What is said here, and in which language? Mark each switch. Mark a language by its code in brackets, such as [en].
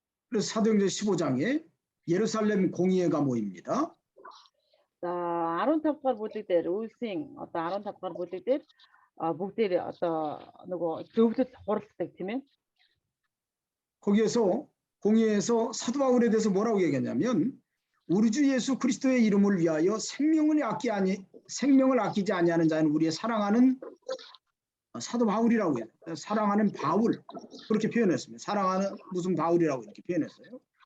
[ko] 그래서 사도행전 15장에 예루살렘 공의회가 모입니다. [mn] За 15 дугаар бүлэг дээр үйлсийн одоо 15 дугаар бүлэг дээр бүгдээр одоо нөгөө зөвлөлд хуралддаг тийм ээ. [ko] 거기에서 공의회에서 사도 바울에 대해서 뭐라고 얘기했냐면 우리 주 예수 그리스도의 이름을 위하여 생명을 아끼지 아니하는 자는 우리의 사랑하는 사도 바울이라고 해요. 사랑하는 바울 그렇게 표현했습니다. 사랑하는 무슨 바울이라고 이렇게 표현했어요.